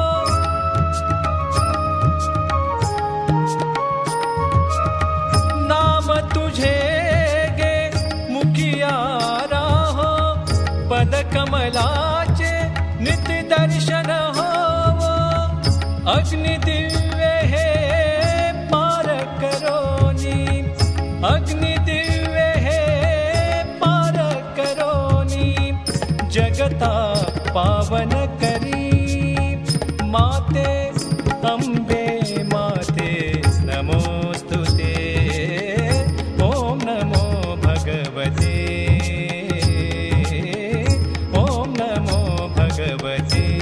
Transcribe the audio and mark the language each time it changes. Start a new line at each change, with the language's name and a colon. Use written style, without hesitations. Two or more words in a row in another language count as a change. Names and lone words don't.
Marathi: नाम तुझे गे मुखिया राहो पद कमलाचे नित्य दर्शन होवो। अग्नि दिव्य हे पार करोनी, अग्नि दिव्य जगता पावन करी।
Sanskrit: माते अम्बे माते नमोस्तुते। ओम नमो भगवते, ओम नमो भगवते।